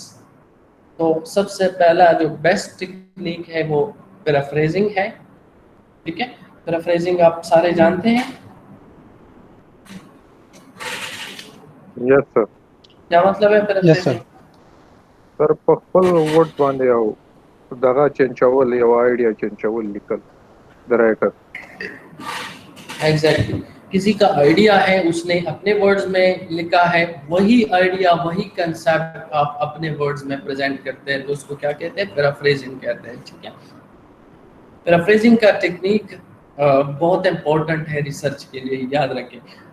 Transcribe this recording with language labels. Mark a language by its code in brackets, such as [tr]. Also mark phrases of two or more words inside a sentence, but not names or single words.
[ur] تو سب سے پہلا جو [en] best technique [ur] ہے وہ پیرافریزنگ ہے، ٹھیک ہے. پیرافریزنگ آپ سارے جانتے ہیں? [en] Yes, sir. [ur] کیا مطلب ہے پیرافریزنگ? [ps] सर په خپل ورډ باندې او دغه چنچول یو آیډیا چنچول لیکل د رائټر. [ur] ایگزیکٹلی، کسی کا آئیڈیا ہے اس نے اپنے ورڈز میں لکھا ہے، وہی آئیڈیا وہی کانسیپٹ آپ اپنے ورڈز میں پریزنٹ کرتے ہیں تو اس کو کیا کہتے ہیں? پیرافریزنگ کہتے ہیں، ٹھیک ہے۔ پیرافریزنگ کا ٹیکنیک بہت امپورٹنٹ ہے ریسرچ کے لیے، یاد رکھیں.